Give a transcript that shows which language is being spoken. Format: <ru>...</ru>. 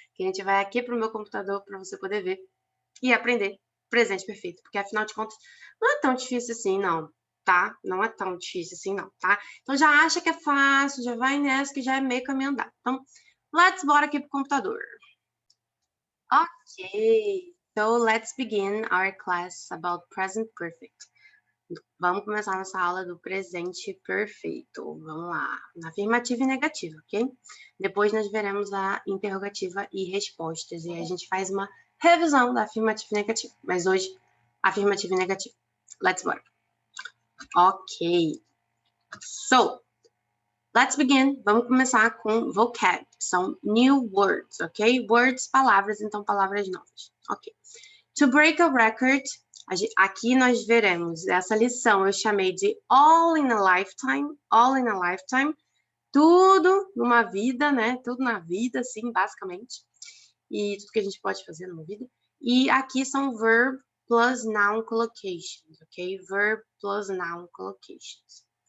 <pt>Que a gente vai aqui para o meu computador para você poder ver e aprender presente perfeito, porque afinal de contas não é tão difícil assim, não, tá? Não é tão difícil assim, não, tá? Então já acha que é fácil, já vai nessa que já é meio caminho andado. Então, bora aqui pro computador.</pt> <en>Ok, so let's begin our class about present perfect.</en> <pt>Vamos começar nossa aula do presente perfeito. Vamos lá, na afirmativa e negativa, ok? Depois nós veremos a interrogativa e respostas, e aí a gente faz uma revisão da afirmativa e negativa. Mas hoje, afirmativa e negativa.</pt> <en>Let's go.</en> <pt>Ok.</pt> <en>So, let's begin.</en> <pt>Vamos começar com vocab. São</pt> <en>new words,</en> <pt>ok? Words, palavras, então palavras novas. Ok.</pt> <en>To break a record,</en> <pt>aqui nós veremos essa lição, eu chamei de</pt> <en>all in a lifetime, all in a lifetime,</en> <pt>tudo numa vida, né? Tudo na vida, assim, basicamente. E tudo que a gente pode fazer numa vida. E aqui são</pt> <en>verb plus noun collocations,</en> <pt>ok?</pt> <en>Verb plus noun collocations.</en>